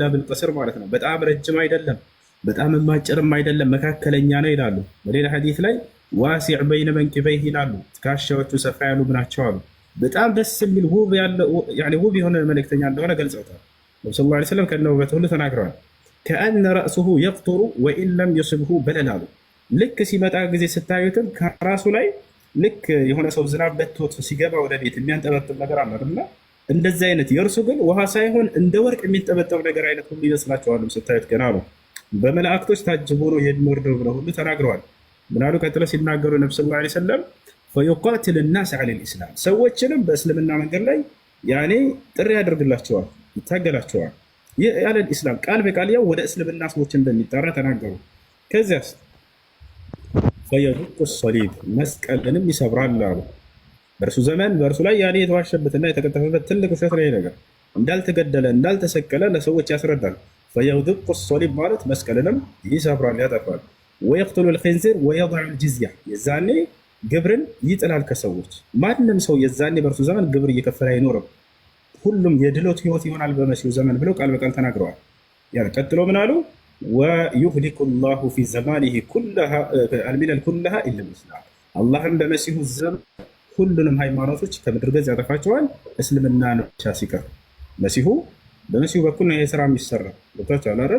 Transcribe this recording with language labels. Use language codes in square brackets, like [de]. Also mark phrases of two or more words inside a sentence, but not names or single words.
[am] ቢልቀስር ማለት ነው። በጣም ረጅም አይደለም፣ በጣም ማጭርም አይደለም፣ መካከለኛ ነው ይላሉ። በሌላ ሐዲስ ላይ [ar] واسع بين منكبيه [am] ይላሉ። ትከሻዎቹ ሰፋ ያሉ ናቸው አሉ። በጣም ደስ የሚል ውብ የሆነ መልእክተኛ እንደሆነ ገልጸውታል። ነብዩ [ar] صلى الله عليه وسلم [am] ከነ ውበቱ ሁሉ ተናግረዋል። [ar] كأن رأسه يقطر وإن لم يصبه بلل [am] አሉ። ልክ ሲመጣ ጊዜ ስታዩትም ከራሱ ላይ ልክ የሆነ ሰው ዝናብ በቶት ሲገባ ወደ ቤት የሚያንጠበጥብ ነገር አለ አይደል? እንደዚህ አይነት የእርሱ ግን ውሃ ሳይሆን እንደ ወርቅ የሚጠበጠብ ነገር አይነት ሁሉ ይመስላቸዋል ስታዩት ገና ነው። በመላእክቶች ታጅቦ ነው የሚወርደው ብለው ሁሉ ተናግረዋል። ምናሉ ቀጥሎ ሲናገሩ ነብዩ [ar] صلى الله عليه وسلم فيقاتل الناس على الاسلام [am] ሰዎችንም በእስልምና መንገድ ላይ ያኔ ጥሪ ያደርግላቸዋል፣ ይታገላቸዋል። ያለ ኢስላም ቃል በቃል ያው ወደ እስልምና ሰዎች እንደሚጠራ ተናገሩ። ከዚያስ [ar] فيدق الصليب [am] መስቀልንም ይሰብራል አሉ። በእርሱ ዘመን በእርሱ ላይ ያኔ የተዋሸበትና የተቀጠፈበት ትልቅ ውሸት ነው። ነገር እንዳልተገደለ እንዳልተሰቀለ ለሰዎች ያስረዳል። [ar] فيدق الصليب [am] ማለት መስቀልንም ይሰብራል፣ ያጠፋል። [ar] ويقتل الخنزير ويضع الجزية [am] የዛኔ ግብርን ይጥላል ከሰዎች። ማንም ሰው የዛኔ በእርሱ ዘመን ግብር እየከፈለ አይኖርም። ሁሉም የድሎት ህይወት ይሆናል በመሲሁ ዘመን ብለው ቃል በቃል ተናግረዋል። ያን ቀጥሎ ምን አሉ? [ar] ويهلك الله في زمانه الملل كلها إلا الإسلام። [am] አላህም በመሲሁ ዘመን ሁሉንም ሃይማኖቶች ከምድር ገጽ ያጠፋቸዋል፣ እስልምና ብቻ ሲቀር። በመሲሁ በኩል ነው ይሄ ስራ የሚሰራ። ገብቷችኋል አይደል?